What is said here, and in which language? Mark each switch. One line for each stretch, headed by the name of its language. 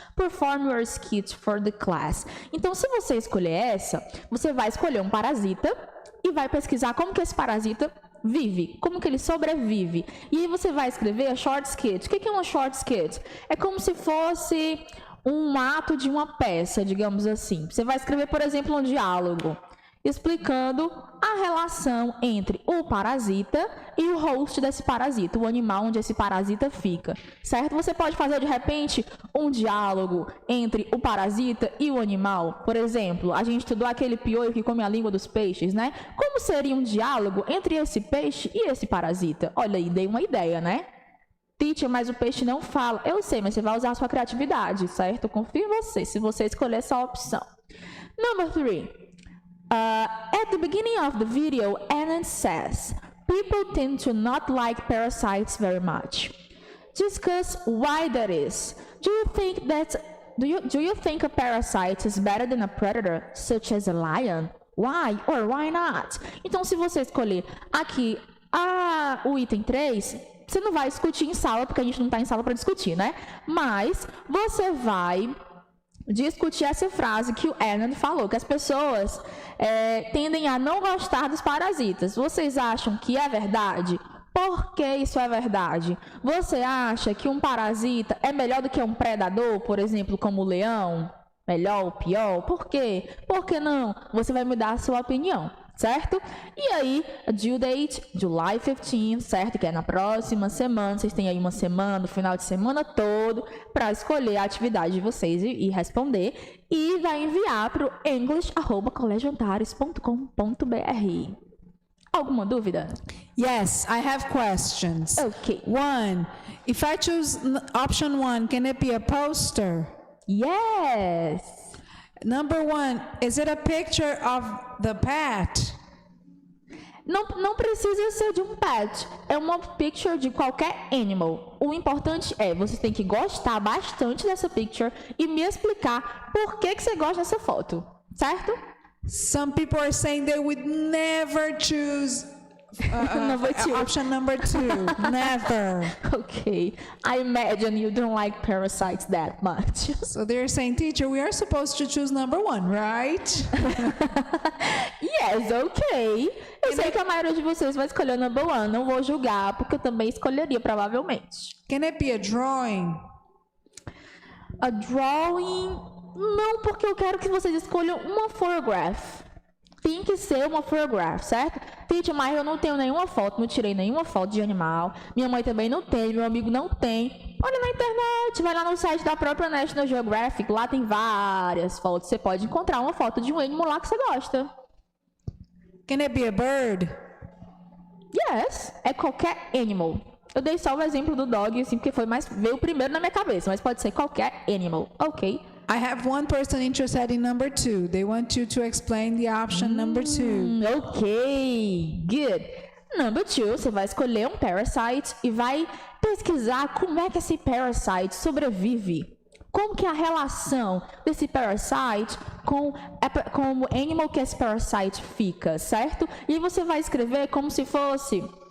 English: Perform your skit for the class.
Portuguese: Então, se você escolher essa, você vai escolher um parasita e vai pesquisar como que esse parasita vive, como que ele sobrevive. E aí você vai escrever
English: a short skit.
Portuguese: O que é uma short skit? É como se fosse um ato de uma peça, digamos assim. Você vai escrever, por exemplo, um diálogo explicando a relação entre o parasita e o host desse parasita, o animal onde esse parasita fica, certo? Você pode fazer, de repente, um diálogo entre o parasita e o animal. Por exemplo, a gente estudou aquele piolho que come a língua dos peixes, né? Como seria um diálogo entre esse peixe e esse parasita? Olha aí, dei uma ideia, né? Teacher, mas o peixe não fala. Eu sei, mas você vai usar a sua criatividade, certo? Eu confio em você, se você escolher essa opção.
English: Number 3. At the beginning of the video, Anand says, people tend to not like parasites very much. Discuss why that is. Do you think a parasite is better than a predator, such as a lion? Why or why not?
Portuguese: Então, se você escolher aqui o item 3, você não vai discutir em sala, porque a gente não está em sala para discutir, né? Mas você vai discutir essa frase que o Anand falou, que as pessoas tendem a não gostar dos parasitas. Vocês acham que é verdade? Por que isso é verdade? Você acha que um parasita é melhor do que um predador, por exemplo, como o leão? Melhor ou pior? Por quê? Por que não? Você vai me dar a sua opinião, certo? E aí,
English: a due date, July 15,
Portuguese: certo? Que é na próxima semana. Vocês têm aí uma semana, o final de semana todo, para escolher a atividade de vocês e responder. E vai enviar para o english@colegioantares.com.br. Alguma dúvida?
English: Yes, I have questions. Okay. 1. If I choose option 1, can it be a poster? Yes. Number 1, is it a picture of the pet?
Portuguese: Não precisa ser de um pet. É uma picture de qualquer animal. O importante é, você tem que gostar bastante dessa picture e me explicar por que você gosta dessa foto, certo?
English: Some people are saying they would never choose Number 2. option number 2. Never. Okay. I imagine you don't like parasites that much. So they're saying, teacher, we are supposed to choose number 1, right? Yes, okay.
Portuguese: Eu sei que a maioria de vocês vai escolher o number 1. Não vou julgar, porque eu também escolheria, provavelmente.
English: Can it be a drawing? A drawing?
Portuguese: Não, porque eu quero que vocês escolham uma photograph. Tem que ser uma photograph, certo? Teacher, mas eu não tenho nenhuma foto, não tirei nenhuma foto de animal. Minha mãe também não tem, meu amigo não tem. Olha na internet, vai lá no site da própria National Geographic, lá tem várias fotos. Você pode encontrar uma foto de um animal lá que você gosta.
English: Can it be a bird?
Portuguese: Yes, é qualquer animal. Eu dei só o exemplo do dog, assim, porque veio primeiro na minha cabeça, mas pode ser qualquer animal, ok?
English: I have one person interested in number 2. They want you to explain the option number 2. Ok, good.
Portuguese: Number 2, você vai escolher um parasite e vai pesquisar como é que esse parasite sobrevive. Como que é a relação desse parasite com o animal que esse parasite fica, certo? E aí você vai escrever como se fosse